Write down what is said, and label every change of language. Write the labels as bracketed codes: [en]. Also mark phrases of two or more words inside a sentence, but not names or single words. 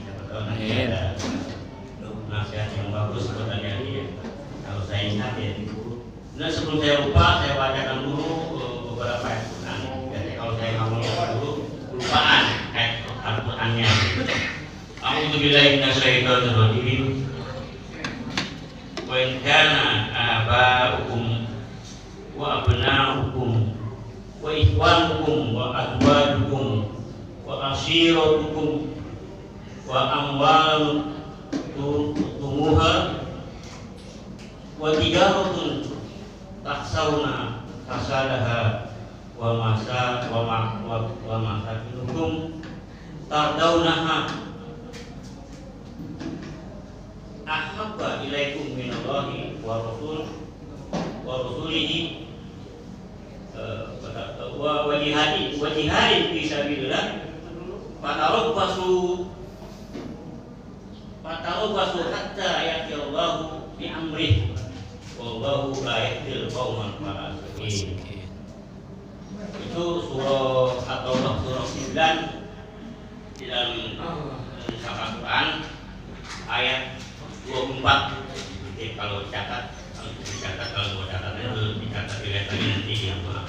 [id] Siapa tahu nanti ada nasihat yang bagus buat adik-adik ya. Kalau saya ingat ya. Nah, sebelum saya lupa, saya bacakan dulu beberapa ayat Quran. Jadi kalau saya ngomong dulu, lupaan ayat Al-Qurannya. [ar] أعوذ بالله من الشيطان الرجيم. وإن كان آباؤكم وأبناؤكم وإخوانكم وأزواجكم وعشيرتكم وأموال تموها وتجارة تخشون كسادها و مساكنكم ترضونها أحب إليكم من الله ورسوله وجهاد في سبيل الله فتربصوا حتى يأتي الله بأمره والله لا يهدي قوما فاسقين. [id] Itu surah At-Taubah surah 9 di dalam Al-Quran ayat 24. Jadi kalau dicatat, kalau mau catatnya dulu dicatat dilihat lagi nanti yang maaf.